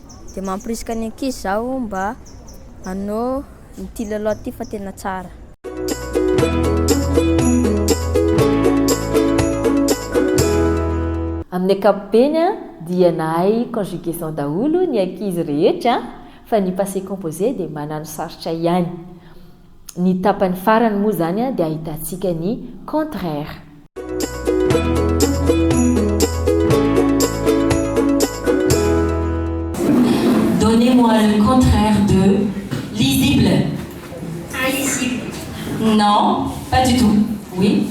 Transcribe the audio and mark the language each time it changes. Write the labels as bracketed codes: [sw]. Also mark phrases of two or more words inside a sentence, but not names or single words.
[mg] Dia mampirisika ny ankizy zaho mba hanao ty lalao ty fa tena tsara. Amin'ny ankapobeny dia nahay conjugaison daholo ny ankizy rehetra fa ny [fr] passé composé [mg] dia manano sarotra ihany. Ny tapany farany moa zany dia ahitantsika ny contraire. [fr] Donnez-moi le contraire de lisible. Invisible. Non, pas du tout. Oui.